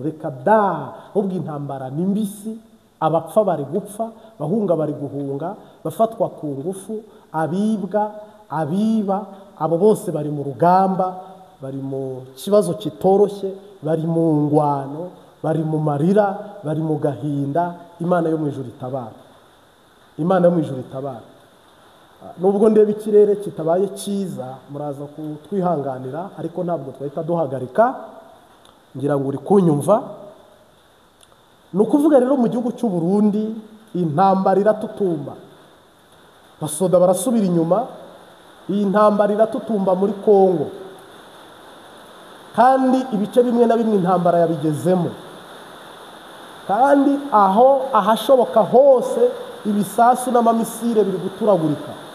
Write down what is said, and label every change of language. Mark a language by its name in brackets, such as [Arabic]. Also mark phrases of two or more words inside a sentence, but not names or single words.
[Kinyarwanda] Reka da, ubwo intambara ni mbisi, abapfa bari gupfa, bahunga bari guhunga, bafatwa ku ngufu, abiba, abo bose bari mu rugamba, bari mu kibazo kitoroshye, bari mu ngwano, bari mu marira, bari mu gahinda. Imana yo mu ijuru itabara, Imana yo mu ijuru itabara. Nubwo ndeba ikirere kitabaye cyiza, muraza kutwihanganira, ariko ntabwo twahita duhagarika. Ngira ngo uri kunyumva. Ni ukuvuga rero mu gihugu cy'u Burundi intambara iratutumba, basoda barasubira inyuma, iyi ntambara iratutumba muri Kongo, kandi ibice bimwe na bimwe intambara yabigezemo, kandi ahashoboka hose ibisasu n'amamisire biri guturagurika.